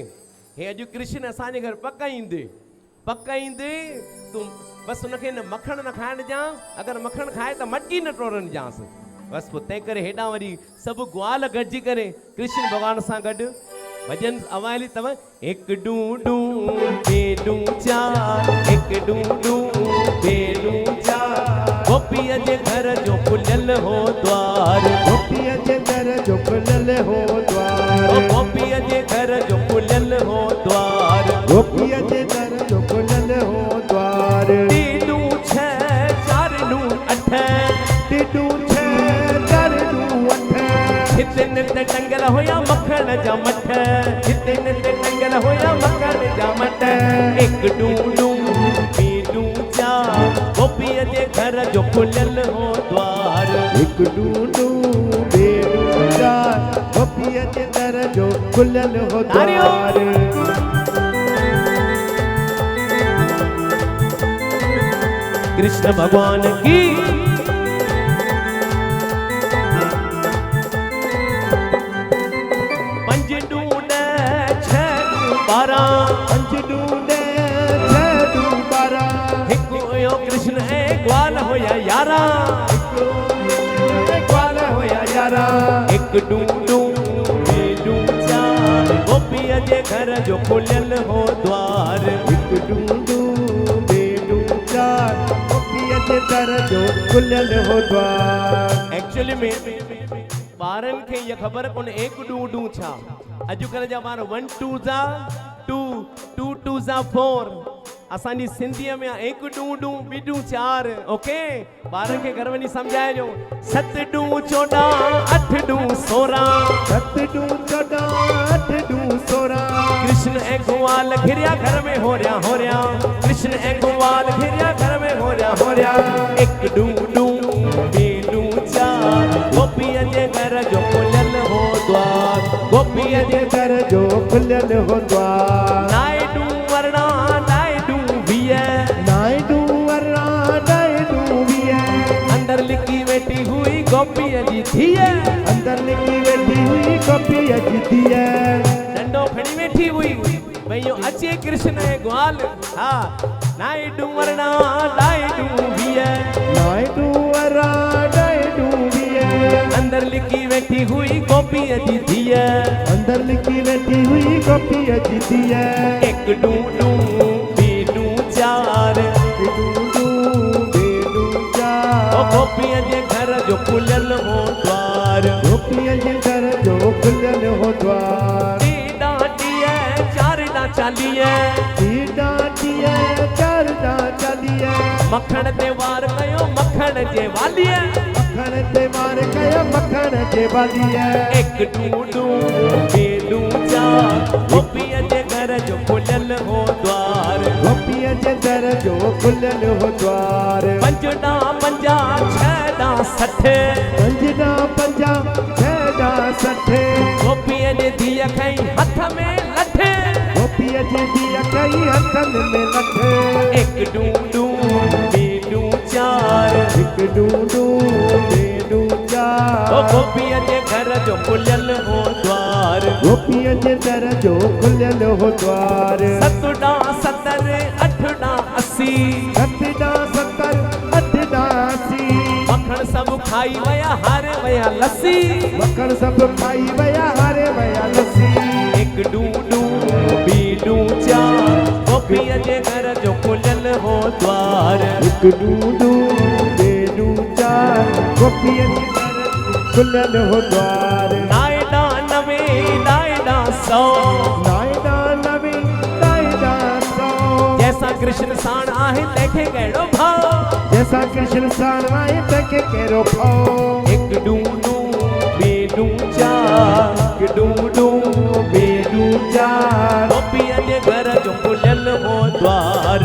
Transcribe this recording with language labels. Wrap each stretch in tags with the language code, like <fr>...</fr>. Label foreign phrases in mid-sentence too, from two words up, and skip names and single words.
<sd>हे अॼु कृष्ण असांजे घर पक ईंदे तूं बसि हुनखे न मखण न खाइण ॾिजांसि। अगरि मखण खाए त मटकी न टोड़ण ॾिजांसि। बसि पोइ तंहिं करे हेॾां वरी सभु ग्वाल गॾिजी करे कृष्ण भॻवान सां गॾु भॼन अवाइली अथव। हिकु डूं डूं बेडूं चार हिकु डूं डूं बेडूं चार गोपीअ जे घर जो खुलियल हो द्वार। गोपीअ जे घर जो खुलियल हो द्वार। गोपीअ जे घर जो खुलियल हो द्वार। गोपीअ जे घर जो खुलियल हो द्वार। टीडूं छह चारडूं अठ टीडूं छह चारडूं अठ हिते नित टंगल हुया मखण जा मठ। हिते नित टंगल हुया मखण जा मठ। हिकु डूं डूं बीडूं चार गोपीअ जे घर जो खुलियल हो द्वार। हिकु डूं डूं बेडूं चार गोपीअ जे घर जो खुलियल हो द्वार।</sd> <hi>कृष्ण भगवान की।</hi> <sd>पंज डूं छह बारह पंज डूं छह डूं बारह हिकु हुयो कृष्ण ऐं ग्वाल हुया यारहं। ग्वाल हुया यारहं। हिकु डूं डूं बेडूं चार गोपीअ जे घर जो खुलियल हो द्वार। हिकु डूं डूं बेडूं चार गोपीअ जे घर जो खुलियल हो द्वार। एक्चुअली में ॿारनि खे इहा ख़बर कोन्हे एक डू डू छा। अॼुकल्ह जा ॿार 1 2 जा 2 2 2 जा 4। असांजी सिंधीअ में एक डू डू बीडू चार। ओके ॿारनि खे घर वञी सम्झाइजो। 7 डू 14 8 डू 16 7 डू 14 8 डू 16 कृष्ण ऐं ग्वाल घिरिया घर में होरिया कृष्ण ऐं ग्वाल घिरिया घर में होरिया। एक डू डू बीडू चार गोपीअ जे घर जो खुलियल हो द्वार। गोपीअ जे घर जो खुलियल हो द्वार। नायडू वर्णा नायडू वीह नायडू वर्णा नायडू वीह अंदर लिखी वेठी हुई गोपीअ जी धीअ। अंदर लिखी वेठी हुई गोपीअ जी धीअ। डंडो खणी वेठी हुई भई यो अचे कृष्ण ऐं ग्वाल। हा नायडू वर्णा नायडू वीह नायडू वर्णा नायडू वीह अंदर लिखी वेठी हुई गोपीअ जी धीअ। अंदर लिखी वेठी हुई गोपीअ जी धीअ। एक डू डू बीडू चार डू डू बेडू चार गोपीअ जे घर जो खुलियल हो द्वार। गोपीअ जे घर जो खुलियल हो द्वार। टीडा टीह चारडा 40 टीडा टीह चारडा 40 मखण ते वार कयो मखण जे वालीअ। मखण ते वार कयो मखण जे वालीअ। एक डू डू बेडू चार गोपीअ जे घर जो खुलियल हो द्वार। गोपीअ जे घर जो खुलियल हो द्वार। 5 डा 50 6 डा 60 5 डा 50 6 डा 60 गोपीअ जे धीअ खई हथ में लठ। गोपीअ जी धीअ कई हथनि में लठ। एक डू डू बेडू चार हिकु डू डू बेडू चार गोपीअ जे घर जो खुलियल हो द्वार। गोपीअ जे घर जो खुलियल हो द्वार। 7 डा 70 8 डा 80 7 डा 70 8 डा 80 मखण सभु खाई वया हारे वया लस्सी। मखण सभु खाई वया हारे वया लस्सी। एक डू डू बीडू चार गोपीअ जे घर जो खुलियल हो द्वार। हिकु डू डू बेडू चार गोपीअ जे दर जो खुलियल हो द्वार नायडा नवे नायडा सौ नायडा नवे नायडा सौ जैसा कृष्ण साण आहे तंहिंखे कहिड़ो भाव जैसा कृष्ण साण आहे तंहिंखे कहिड़ो भाव हिकु डूडू ॿिए डू चार हिकु डूडू ॿिए डू चार गोपीअ जे घर जो खुलियल हो द्वार</sd>